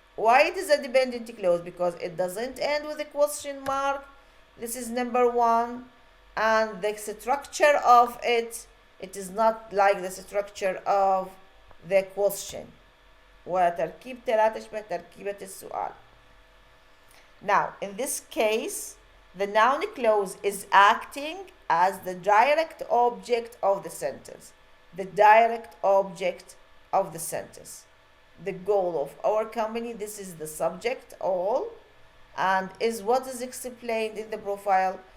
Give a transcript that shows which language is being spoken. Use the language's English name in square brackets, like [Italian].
[English] Why it is a dependent clause? Because it doesn't end with a question mark. This is number one. And the structure of it is not like the structure of the question. [Arabic] وتركيبته لا تشبه تركيبة السؤال. [English] Now, in this case, the noun clause is acting as the direct object of the sentence. The direct object of the sentence. The goal of our company, this is the subject, all, and is what is explained in the profile.